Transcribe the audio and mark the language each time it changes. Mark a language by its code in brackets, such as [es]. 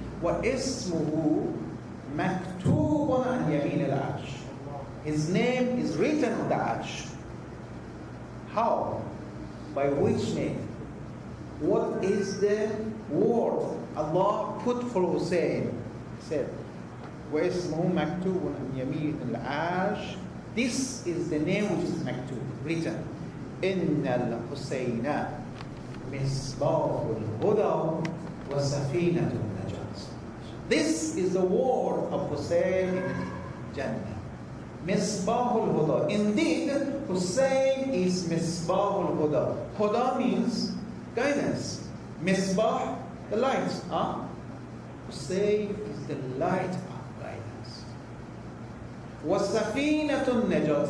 [ar] وَإِسْمُهُ مَكْتُوبٌ عَنْ يَمِينِ الْعَرْشِ, [en] his name is written on the arsh. How? By which name? What is the word Allah put for Hussein? He said, [ar] وَإِسْمُهُ مَكْتُوبٌ عَنْ يَمِينِ الْعَرْشِ. [en] This is the name which is maktub, written. [ar] إِنَّ الْحُسَيْنَ مِصْبَاحُ الْهُدَى وَسَفِينَةُ النَّجَاةِ. This [en] this is the word of Hussein in Jannah. Misbahul Huda. Indeed, Hussein is Misbahul Huda. Huda means guidance. Misbah, the light. Hussein is the light of guidance. Wasafinatun Najat.